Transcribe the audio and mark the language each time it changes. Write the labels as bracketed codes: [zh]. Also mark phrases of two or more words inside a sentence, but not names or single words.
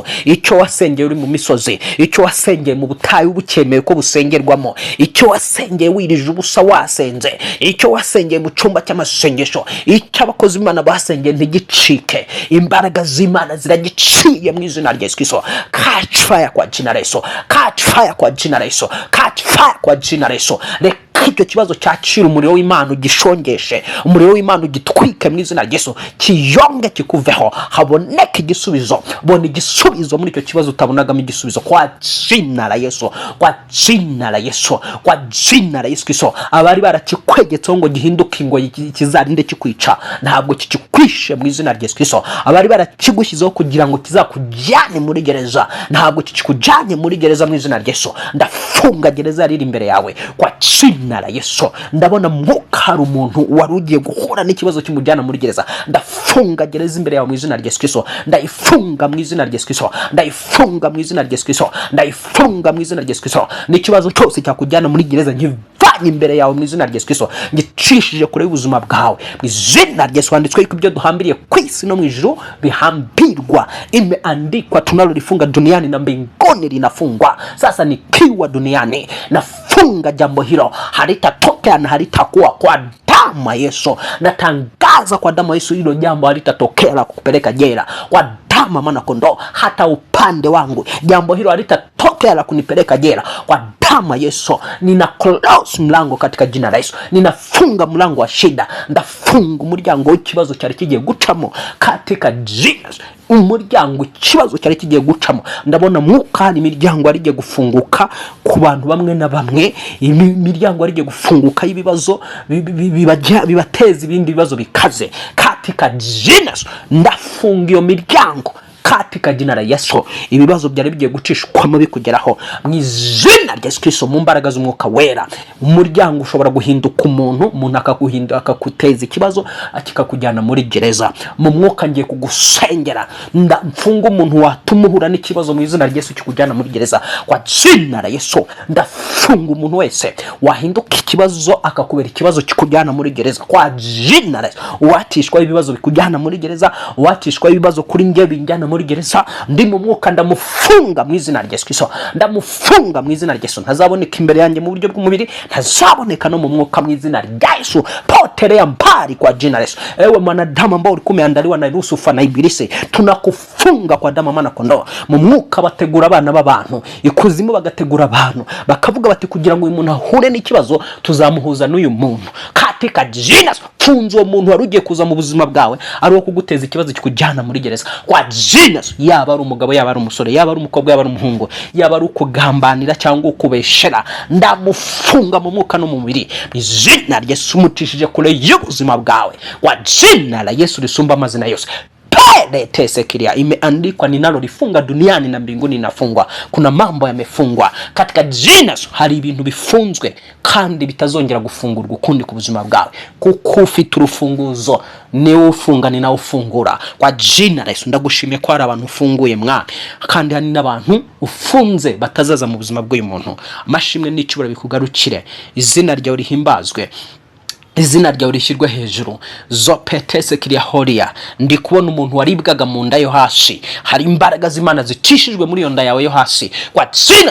[rw] Icyo wasengeye uri mu misozi, icyo wasengeye mu butayu bukemewe ko busengerwamo, icyo wasengeye wirije ubusa wasenze, icyo wasengeye mu cyumba cy'amasengesho, icyo abakozi Imana basengeye ntigicike. Imbaraga z'Imana ziragiciye mu izina rya Yesu Kristo. [en] Catch fire [sw] kwa jina la Yesu, [en] catch fire [sw] kwa jina la Yesu, [en] catch fire [sw] kwa jina la Yesu. [rw] Icyo kibazo cyacira umuriro w'Imana ugishongeshe, umuriro w'Imana ugitwike mu izina rya Yesu, kiyonge kikuveho, haboneke igisubizo. Bona igisubizo muri icyo kibazo utabonagamo igisubizo, [sw] kwa jina la Yesu, kwa jina la Yesu, kwa jina la Yesu Kristo. [rw] Abari barakikwegetseho ngo gihinduke ngo kizarinde kikwica, ntabwo kikikwishe mu izina rya Yesu Kristo. Abari barakigushyizeho kugira ngo kizakujyane muri gereza, ntabwo kikujyanye muri gereza mu izina rya Yesu. Ndafunga gereza riri imbere yawe [sw] kwa jina la Yesu. [rw] Ndabona mwuka hari umuntu wari ugiye guhura n'ikibazo kimujyana muri gereza. Ndafunga gereza imbere yawe mu izina rya Yesu Kristo. Ndayifunga mu izina rya Yesu Kristo. Ndayifunga mu izina rya Yesu Kristo. Ndayifunga mu izina rya Yesu Kristo. N'ikibazo cyose cyakujyana muri gereza nkivanye imbere yawe mu izina rya Yesu Kristo. Ngicishije kure y'ubuzima bwawe mu izina rya Yesu. Handitswe ko ibyo duhambiriye ku isi no mu ijuru bihambirwa. [sw] Imeandikwa tunalolifunga duniani na mbinguni linafungwa. Sasa nikiwa duniani nafunga jambo hilo, halitatokea na halitakuwa kwa damu ya Yesu. Natangaza kwa damu ya Yesu hilo jambo halitatokea la kupeleka jela. Kwa damu mwana kondoo, hata upande wangu jambo hilo halitatokea la kunipeleka jela. Kwa damu ya Yesu nina close mlango katika jina la Yesu. Ninafunga mlango wa shida, [rw] ndafunga umuryango w'ikibazo cyari kigiye gucamo [sw] katika jina. [rw] Umuryango ikibazo cyari kigiye gucamo, ndabona mwuka hari imiryango arigiye gufunguka ku bantu bamwe na bamwe. Imiryango arigiye gufunguka y'ibibazo bibateza ibindi bibazo bikaze [sw] katika jina. [rw] Ndafunga iyo miryango [sw] katika jina la Yesu. [rw] Ibibazo byari bigiye gucishwamo bikugeraho mu izina rya Yesu Kristo, mu mbaraga z'umwuka wera. Umuryango ushobora guhinduka umuntu akakuteza ikibazo akikakujyana muri gereza. Mu mwuka ngiye kugusengera, ndafunga umuntu watumuhura n'ikibazo mu izina rya Yesu kikujyana muri gereza [sw] kwa jina la Yesu. [rw] Ndafunga umuntu wese wahinduka ikibazo akakubera ikibazo kikujyana muri gereza [sw] kwa jina la Yesu. [rw] Watishwa ibibazo bikujyana muri gereza, watishwa ibibazo kuri nge binjyana muri muri gereza ndi mu mwuka ndamufunga mu izina rya Yesu, ndamufunga mu izina rya Yesu, ntazaboneka imbere yanjye mu buryo bw'umubiri, ntazaboneka no mu mwuka mu izina rya Yesu. [sw] Potelea mbali kwa jina la Yesu. Ewe mwanadamu ambao ulikuwa umeandaliwa na Yusufu na Ibilisi, tunakufunga kwa damu mwana kondoo. [rw] Mu mwuka bategura abana b'abantu, ikuzimu bagategura abantu, bakavuga bati kugira ngo uyu muntu ahure n'ikibazo tuzamuhuza n'uyu muntu. [sw] Katika jina [rw] funza uwo muntu wari ugiye kuza mu buzima bwawe ari wo kuguteza ikibazo kikujyana muri gereza [sw] kwa jina. [rw] Yaba ari umugabo, yaba ari umusore, yaba ari umukobwa, yaba ari umuhungu, yaba ari ukugambanira cyangwa ukubeshera, ndamufunga mu mwuka no mu mubiri mu izina rya Yesu, mutishije kure y'ubuzima bwawe [sw] kwa jina la Yesu [rw] lisumba amazina yose. [sw] Tesekiria imeandikwa ninalo lifunga duniani na mbinguni inafungwa. Kuna mambo yamefungwa katika jina. [rw] Hari ibintu bifunzwe kandi bitazongera gufungurwa ukundi ku buzima bwawe, kuko ufite urufunguzo ni ufunga ni na ufungura [sw] kwa jina la Yesu. [rw] Ndagushimiye ko hari abantu ufunguye mwami, kandi hari n'abantu ufunze batazaza mu buzima bw'uyu muntu. Amashimwe n'icubura bikugarukire, izina ryawe rihimbazwe, izina ryawe rishyirwe hejuru. Zopetese kiria horia. Ndi kubona umuntu waribwaga mu nda yo hasi, hari imbaraga z'Imana zicishijwe muri yo nda yawe yo hasi [sw] kwa jina.